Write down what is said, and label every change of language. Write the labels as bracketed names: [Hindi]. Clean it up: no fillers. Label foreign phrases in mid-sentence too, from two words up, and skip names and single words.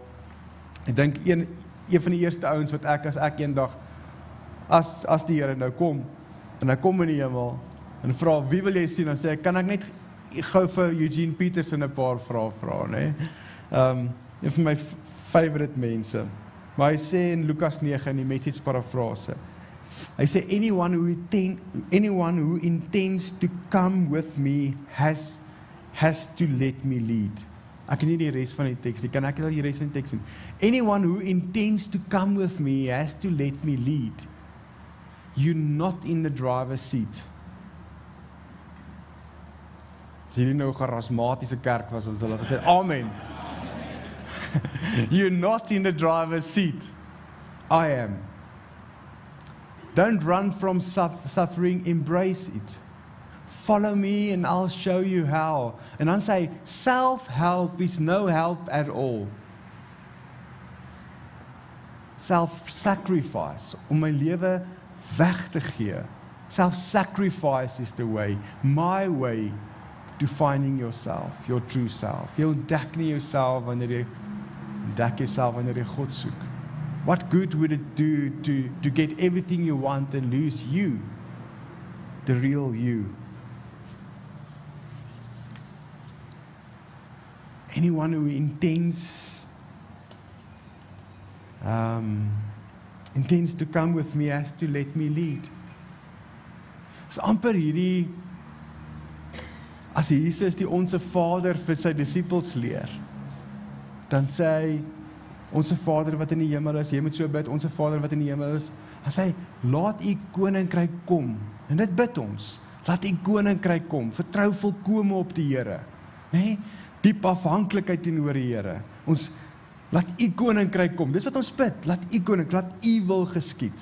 [Afrikaans] Ek dink een van die eerste ouens wat as ek eendag, as die Here nou kom, en hy kom in die hemel, en vra, wie wil jy sien? Dan sê ek, kan ek net gou vir Eugene Peterson 'n paar vrae vra, né? Een van my favorite mense. Maar hy sê in Lukas 9, in die message parafrase, hy sê, [English] anyone who intends to come with me has to let me lead. [Afrikaans] Ek kan nie die res van die teks nie, kan ek al die res van die teks sien? [English] Anyone who intends to come with me has to let me lead. You're not in the driver's seat. [Afrikaans] As hierdie nou 'n charismatiese kerk was, ons hulle gesê, amen. [English] You're not in the driver's seat. I am. Don't run from suffering, embrace it. Follow me and I'll show you how. [Afrikaans] En dan sê, [English] self-help is no help at all. Self-sacrifice, [Afrikaans] om my lewe weg te gee. [English] Self-sacrifice is the way, my way to finding yourself, your true self. [Afrikaans] Jy ontdek nie jouself wanneer jy God soek. [English] What good would it do to get everything you want and lose you, the real you? Anyone who intends to come with me has to let me lead. [Afrikaans] Is amper hierdie, as Jesus die Onse Vader vir sy disippels leer, dan sê hy, Onse Vader wat in die hemel is, jy moet so bid, Onse Vader wat in die hemel is, dan sê hy, laat u koninkryk kom, en dit bid ons, laat u koninkryk kom, vertrou volkome op die Here, nee, diep afhanklikheid teenoor die Here, ons, laat u koninkryk kom, dis wat ons bid, laat u wil geskied.